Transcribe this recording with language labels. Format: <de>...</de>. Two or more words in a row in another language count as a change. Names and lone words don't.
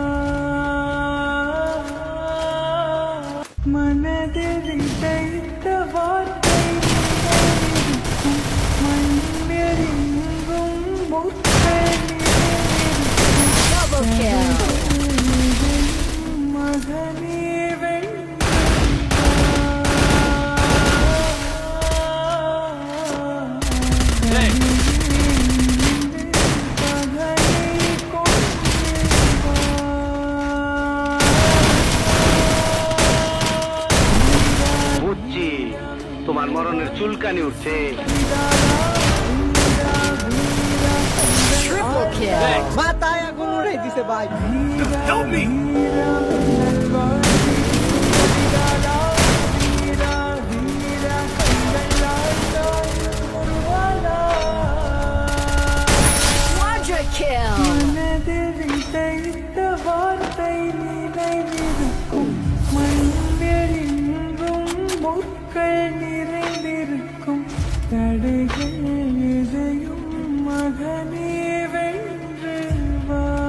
<ta>மனதில் விதைத்த வார்த்தை நினைவிருக்கும், மண்ணெறியும் முட்கள் நிறைந்திருக்கும், எதையும் மகனே வென்று வா. Hey.</ta> <bn>বুঝছি তোমার মরণের চুলকানি উঠছে। মাথায় আগুন উড়াই দিছে ভাই।</bn> <en>Help me.</en> <ta>மனதில் விதைத்த வார்த்தை நினைவிருக்கும், மண்ணெறியும் முட்கள் நிறைந்திருக்கும், தடைகள் எதையும் மகனே வென்று வா.</ta>